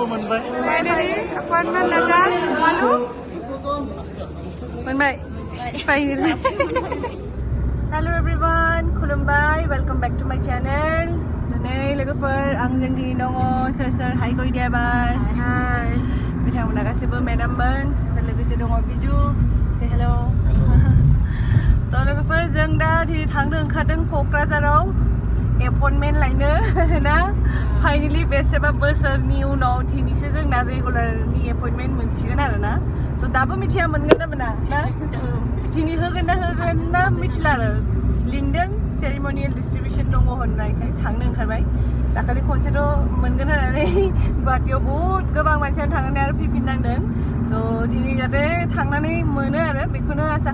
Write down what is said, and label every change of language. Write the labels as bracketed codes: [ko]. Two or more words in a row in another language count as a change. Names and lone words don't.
[brx] mwnbai. [en] Finally, appointment letter. [brx] Malu? Mwnbai. Finally. [en] Hello everyone. Khulumbai. Welcome back to my channel. [brx] Nanai logofor angjang dini dongo sir hi kori dia bar. [en] Hi. [brx] Bithamona gasibo madam ban. Logise dongo biju. [en] Say hello. [brx] To logofor जों दा थांनो ओंखारदों क'क्राझाराव एपइन्टमेन्ट लायनो ना फाइनाली बेसेबा बोसोरनि उनाव दिनैसो जोंना रेगुलारनि एपइन्टमेन्ट मोनसिगोन आरो ना थ' दाबो मिथिया मोनगोन ना मोना ना दिनै होगोन ना मिथिला आरो लिंदों [en] ceremonial distribution [brx] दङ होननायखाय थांनो ओंखारबाय दाखालि खनसेथ' मोनगोन होननानै गुवाहाटीयाव बहुद गोबां मानसियानो थांनानै आरो फैफिननांदों थ' दिनै जाहाथे थांनानै मोनो आरो बेखौनो आसा